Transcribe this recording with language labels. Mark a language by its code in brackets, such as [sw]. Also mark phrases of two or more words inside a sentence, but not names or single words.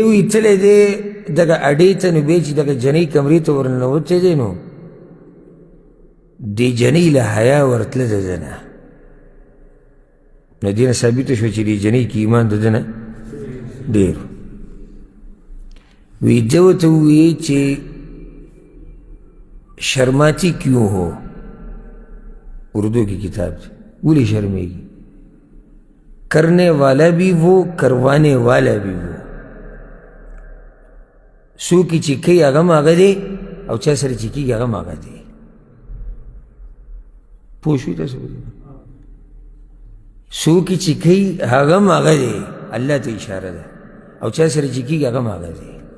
[ps] وایي تللی دی دغه اډې ته، نو بیا چې دغه جنۍ کمرې ته ورننوتی دی نو دې جنۍ له حیا ورتله د ده نه. نو دې نه ثابته شوه چې دې جنۍ کې ایمان د ده نه ډېر. وی ده ورته وویې چې [ur] شرماتی کیوں ہو، اردو کی کتاب [ps] دی، ولې شرمېږي؟ [ur] کرنے والا بھی وہ کروانے والا بھی وہ. [ps] څوک چې کوي هغه هم هغه دی او چا سره چې کېږي هغه هم هغه دی. پوه شوي تاسو؟ څوک چې کوي هغه هم هغه دی، الله ته اشاره ده، او چا سره چې کېږي هغه هم هغه دی.